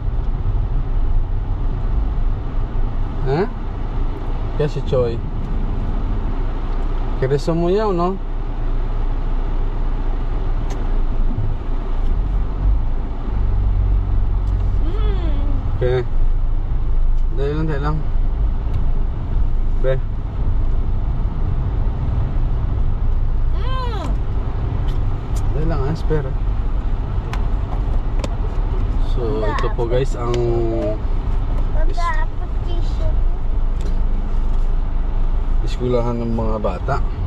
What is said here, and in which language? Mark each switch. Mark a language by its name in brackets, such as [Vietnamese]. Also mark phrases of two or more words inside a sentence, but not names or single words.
[Spanish] ¿Eh? ¿Qué has hecho hoy? ¿Quieres un ya o no? ¿Qué? [Filipino] Dale lang. Ve. Dali lang, espera. So ito po guys ang eskwelahan ng mga bata.